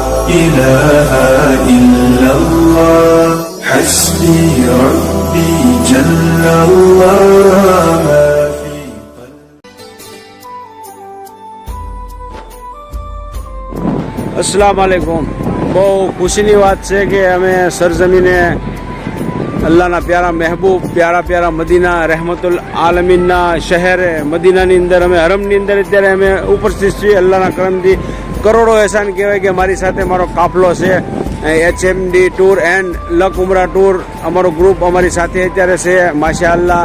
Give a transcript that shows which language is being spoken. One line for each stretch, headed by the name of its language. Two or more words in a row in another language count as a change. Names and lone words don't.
Arabic: إله إلا الله حسبي ربي جل الله ما في السلام عليكم.
Gujarati: બહુ ખુશીની વાત છે કે અમે સરજમીને અલ્લાહના પ્યારા મહેબૂબ પ્યારા મદીના રહેમતુલ આલમીનના શહેર મદીનાની અંદર અમે હરમની અંદર અત્યારે અમે ઉપસ્થિત છીએ। અલ્લાહના કરમથી કરોડો એહસાન કહેવાય કે મારી સાથે મારો કાફલો છે HMD ટૂર એન્ડ લક ઉમરા ટૂર અમારો ગ્રુપ અમારી સાથે અત્યારે છે માશાઅલ્લાહ।